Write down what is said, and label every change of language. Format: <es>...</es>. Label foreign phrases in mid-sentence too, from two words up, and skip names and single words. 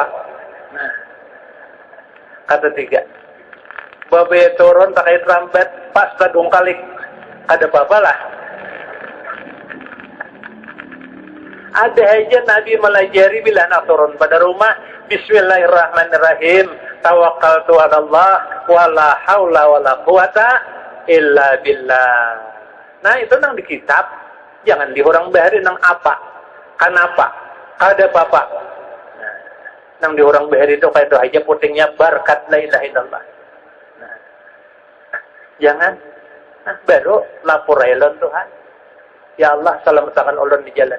<bjn>Nah, kata 3. Babe turun pakai trompet pas kadung kalik. Kada apa lah. Ada aja Nabi melajari bila anak turun pada rumah. Bismillahirrahmanirrahim.</bjn> <ar>Tawakkaltu 'ala Allah wala haula wala quwata illa billah.</ar> <bjn>Nah, itu nang di kitab. Jangan dihurang bahari nang apa. Kenapa? Kada apa-apa. Nah, nang dihurang bahari itu kayak itu aja putingnya berkat</bjn> <ar>la ilaha illallah.</ar> <bjn>Nah, jangan. Nah, baru lapor elon Tuhan.</bjn> <ar>Ya Allah,</ar> <bjn>selamatkan ulun di jalan.</bjn>